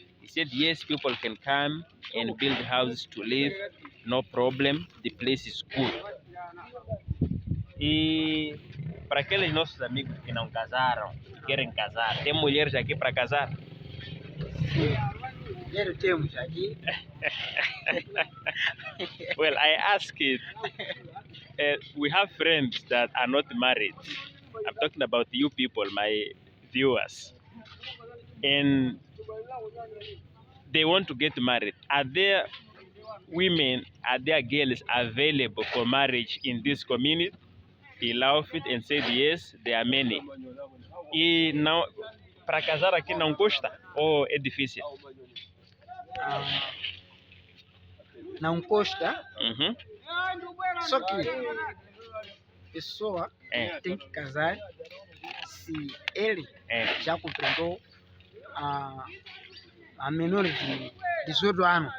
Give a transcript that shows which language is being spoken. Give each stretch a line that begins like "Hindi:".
English: He said yes, people can come and build houses to live, no problem, the place is good.
Portuguese: E para aqueles nossos amigos que não casaram, que querem casar, tem mulheres aqui para casar? Mulheres temos aqui.
English: Well, I asked we have friends that are not married. I'm talking about you people, my viewers. And they want to get married. Are there women, are there girls available for marriage in this community? He laughed and said yes, there are many.
Portuguese: E não, para casar aqui não custa ou é difícil? Não custa. Uhum. Só que a pessoa tem que casar se ele já completou a menor de 18 anos.